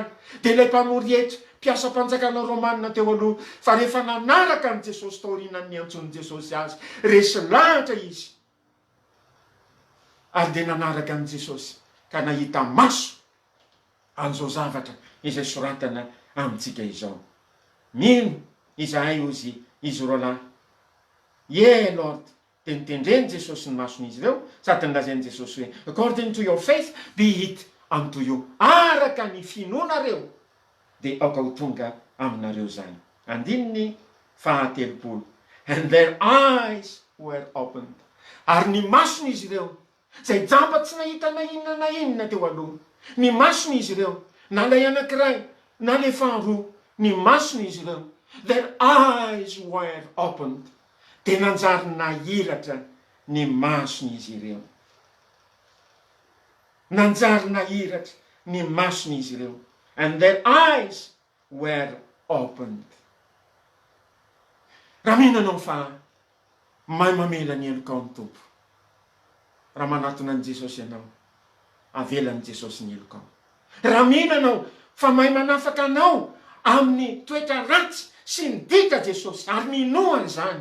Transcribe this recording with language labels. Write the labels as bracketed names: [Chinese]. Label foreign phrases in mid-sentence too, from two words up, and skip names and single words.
[Malagasy] De ilay mpamory hetra mpiasa mpanjakana Romanina teo aloha, fa rehefa nanaraka ny Jesosy taorinan'ny antsony Jesosy azy, resy lahatra izy, ary de nanaraka an' Jesosy ka nahita maso an'izao zavatra izay soratana amintsika izao. Mino izahay ozy izy roalahy, [English] ye Lord, [Malagasy] de nitendreny Jesosy ny mason'izy ireo, sady nilazainy Jesosy hoe [English] according to your faith be it unto you. [Malagasy] Araka ny finoanareo de aoka ho tonga aminareo zany. Andininy fahatelopolo. [English] And their eyes were opened. [Malagasy] Ary ny mason'izy ireo, zay jamba tsy nahita na inona teo aloha, ny mason'izy ireo, na lay anankiray na le faharoa, ny mason'izy ireo, [English] their eyes were opened. [Malagasy] De nanjary nahiratra ny mason'izy ireo. Nanjary nahiratra ny mason'izy ireo. [English] And their eyes were opened. [Malagasy] Raha mihinanao fa mahay mamela ny elokao ny tompo, raha manatona an' Jesosy ianao, avelan'i Jesosy ny elokao. Raha mihinanao fa mahay manafaka anao amin'ny toetra ratsy sy ny dika Jesosy, ary minoany zany.